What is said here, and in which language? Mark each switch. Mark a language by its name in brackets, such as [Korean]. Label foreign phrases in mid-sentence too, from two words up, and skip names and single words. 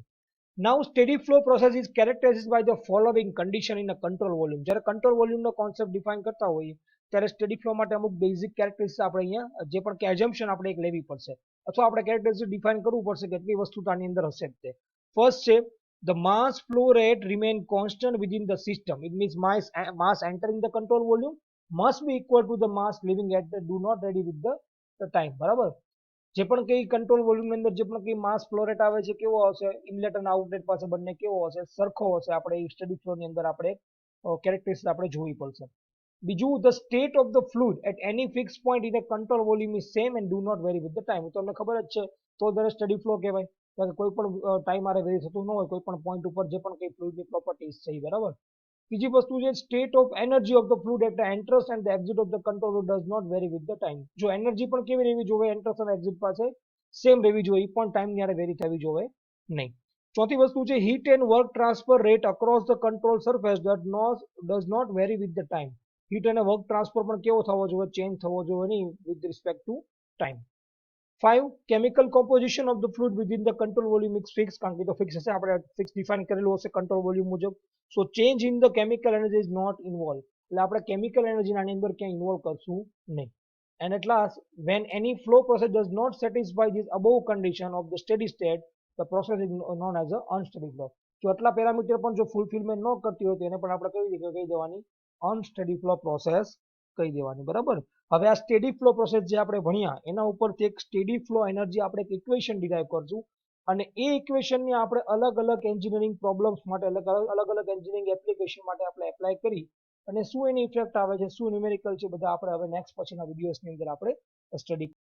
[English] Now steady flow process is characterized by the following condition in a control volume. [Gujarati] જ્યારે કંટ્રોલ વોલ્યુમનો કોન્સેપ્ટ ડિફાઇન કરતા હોઈએ ત્યારે [English] steady flow [Gujarati] માટે અમુક [English] basic characteristics [Gujarati] આપણે અહીંયા જે પણ કે એઝમ્પશન આપણે એક લેવી પડશે અથવા આપણે [English] characteristics define [Gujarati] કરવું પડશે કે કેટલી વસ્તુ આની અંદર હશે. તે ફર્સ્ટ છે [English] the mass flow rate remain constant within the system. It means mass entering the control volume must be equal to the mass leaving at the do not vary with the time. [Gujarati] બરાબર. જે પણ કઈ [English] control volume [Gujarati] ની અંદર જે પણ કઈ [English] mass flow rate [Gujarati] આવે છે કેવો હશે? ઇનલેટ અને આઉટલેટ પાસે બંને કેવો હશે? સરખો હશે. આપણે [English] steady flow [Gujarati] ની અંદર આપણે કેરેક્ટરિસ્ટિક્સ આપણે જોવી પડશે. બીજું, [English] the state of the fluid at any fixed point in a control volume is same and do not vary with the time. [Gujarati] તમને ખબર જ છે તો દરેક [English] steady flow [Gujarati] કહેવાય. કોઈ પણ ટાઈમ આરે વેરી થતું ન હોય કોઈ પણ પોઈન્ટ ઉપર જે પણ કઈ ફ્લુઇડની પ્રોપર્ટીઝ છે. બરાબર. બીજી વસ્તુ છે [English] state of energy of the fluid at the entrance and the exit of the control does not vary with the time. [Gujarati] જો એનર્જી પણ કેવી રહેવી જોઈએ? એન્ટ્રન્સ અને એક્ઝિટ પાસે સેમ રહેવી જોઈએ, એ પણ ટાઈમ ની આરે વેરી થવી જોઈએ નહીં. ચોથી વસ્તુ છે [English] heat and work transfer rate across the control surface does not vary with the time. [Gujarati] હીટ અને [English] work transfer [Gujarati] પણ કેવો થવો જોઈએ? ચેન્જ થવો જોઈએ નહીં [English] with respect to time. [Gujarati] 5. [English] Chemical composition of the fluid within the control volume is fixed. [Gujarati] કારણ કે તો [English] ફિક્સ [Gujarati] હશે, આપણે [English] fix define [Gujarati] કરેલું હશે [English] control volume મુજબ. So change in the chemical energy is not involve. [Gujarati] એટલે આપણે [English] chemical energy [Gujarati] આની અંદર ક્યાંય ઇન્વોલ્વ કરશું નહીં. [English] And at last, when any flow process does not satisfy this above condition of the steady state, the process is known as a unsteady flow. [Gujarati] જો આટલા પેરામીટર પણ જો ફૂલફિલમેન્ટ ન કરતી હોય તો એને પણ આપણે કહી દેવાની [English] unsteady flow process [Gujarati] કહી દેવાની. બરાબર. હવે આ [English] steady flow process [Gujarati] જે આપણે ભણ્યા એના ઉપરથી એક [English] steady flow energy [Gujarati] આપણે એક ઇક્વેશન ડિરાઈવ કરશું અને એ ઇક્વેશનને આપણે અલગ અલગ [English] engineering problems [Gujarati] માટે અલગ અલગ [English] engineering application [Gujarati] માટે આપણે એપ્લાય કરી અને શું એની ઇફેક્ટ આવે છે, શું ન્યુમેરિકલ છે, બધા આપણે હવે નેક્સ્ટ પછીના વિડીયોઝની અંદર આપણે સ્ટડી